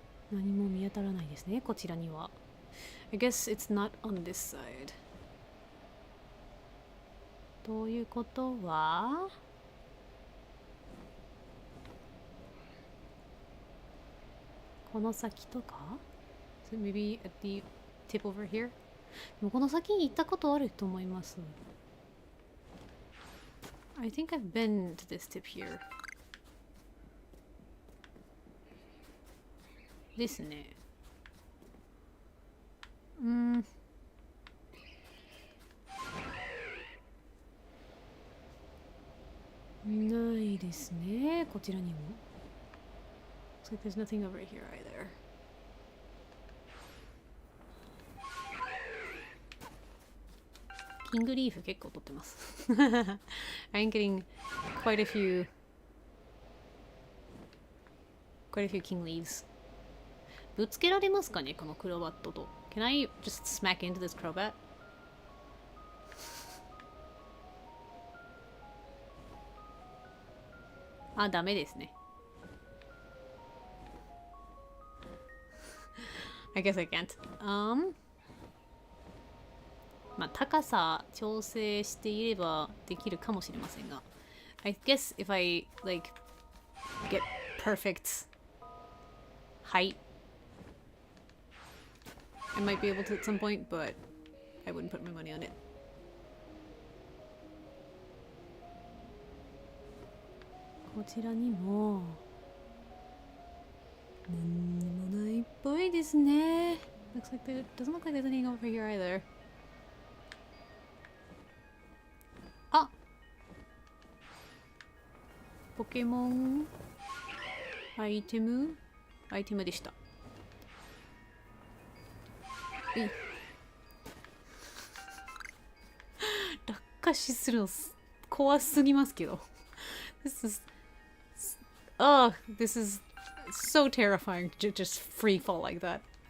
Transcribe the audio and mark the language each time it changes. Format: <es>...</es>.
<ja>何も見当たらないですね、こちらには。</ja> <en>I guess it's not on this side.</en> <ja>ということはこの先とか？</ja> <en>So maybe at the tip over here?</en> <ja>でもこの先に行ったことあると思います。</ja> <en>I think I've been to this tip here.</en> <ja>ですね。ないですね、こちらにも。</ja> <en>Looks like there's nothing over here either.</en> <ja>キングリーフ結構取ってます。</ja> <en>I'm getting quite a few king leaves.</en> <ja>ぶつけられますかね、このクロバットと。</ja> <en>Can I just smack into this Crobat?</en> <ja>あ、ダメですね。</ja> <en>I guess I can't.</en> <ja>まあ、高さ調整していればできるかもしれませんが。</ja> <en>I guess if I, like, get perfect height, I might be able to at some point, but I wouldn't put my money on it.</en> <ja>こちらにも何にもないっぽいですね。</ja> <en>Looks like there doesn't look like there's anything over here either.</en> <ja>あ、ポケモンアイテムでした。落下死するの怖すぎますけど。</ja> <en>This is Oh, this is so terrifying to just free fall like that.</en>